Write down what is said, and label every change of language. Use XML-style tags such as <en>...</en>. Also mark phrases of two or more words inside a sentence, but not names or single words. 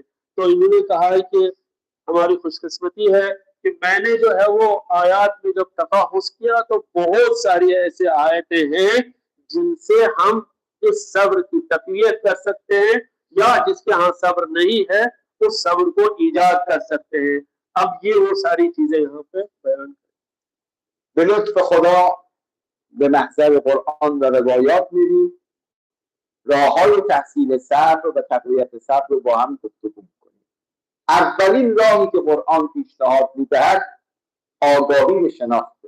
<ur>تو انہوں نے کہا ہے کہ ہماری خوشقسمتی ہے کہ میں نے جو ہے وہ آیات میں جب تفحص کیا تو بہت ساری ایسے آیتیں ہیں جن سے ہم اس صبر کی تقویت کر سکتے ہیں، یا جس کے یہاں صبر نہیں ہے اس صبر کو ایجاد کر سکتے ہیں. اب یہ وہ ساری چیزیں یہاں پے بیان</ur> <fa>به لطف خدا به محضر قرآن و روایات میریم، راه های تحصیل صبر و تقویت صبر رو با هم گفتگو میکنیم. اولین راهی که قرآن پیشنهاد میدهد آگاهی و شناخته.</fa>